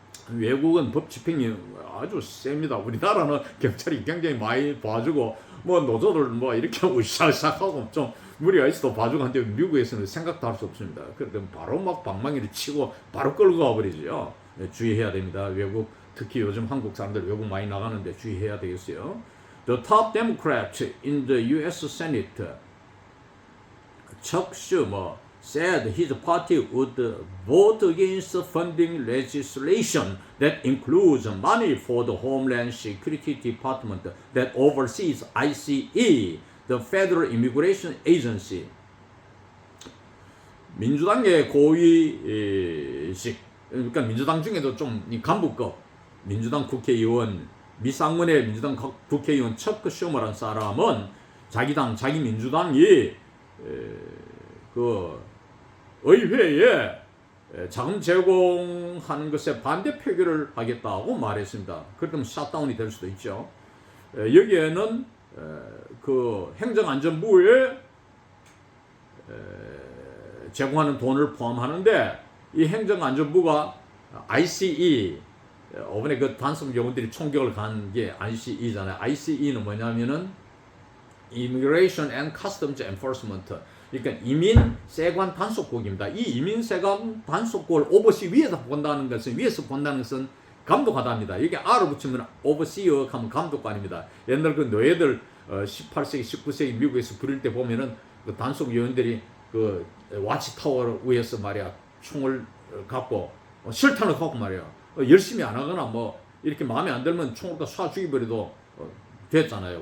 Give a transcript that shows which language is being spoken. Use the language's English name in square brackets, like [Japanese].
[Korean] 외국은 법 집행이 아주 셉니다. 우리나라는 경찰이 굉장히 많이 봐주고 뭐 노조들 뭐 이렇게 으쌰으쌰하고 좀 무리가 있어도 봐주고 한데 미국에서는 생각도 할 수 없습니다. 그래도 바로 막 방망이를 치고 바로 끌고 가버리죠. 주의해야 됩니다. 외국 특히 요즘 한국 사람들 외국 많이 나가는데 주의해야 되겠어요. [English] The top Democrat in the U.S. Senate, Chuck Schumer, said his party would vote against funding legislation that includes money for the Homeland Security Department that oversees ICE, the Federal Immigration Agency. [Korean] 민주당의 고위직, 그러니까 민주당 중에도 좀 간부급 민주당 국회의원, 미상원의 민주당 국회의원 척크 슈머라는 사람은 자기 민주당이 그 의회에 자금 제공하는 것에 반대 표결을 하겠다고 말했습니다. 그렇다면 샷다운이 될 수도 있죠. 여기에는 그 행정안전부에 제공하는 돈을 포함하는데 이 행정안전부가 ICE 이번에 그 단속 요원들이 총격을 간 게 ICE잖아요. ICE는 뭐냐면은 Immigration and Customs Enforcement. 그러니까 이민 세관 단속국입니다. 이 이민 세관 단속국을 오버시 위에서 본다는 것은 감독하다입니다. 이게 R을 붙이면 overseer 하면 감독관입니다. 옛날 그 노예들 18세기, 19세기 미국에서 부릴 때 보면은 그 단속 요원들이 그 와치타워 위에서 말이야 총을 갖고 실탄을 갖고 말이야 열심히 안 하거나 뭐 이렇게 마음에 안 들면 총을 쏴 죽여버려도 됐잖아요.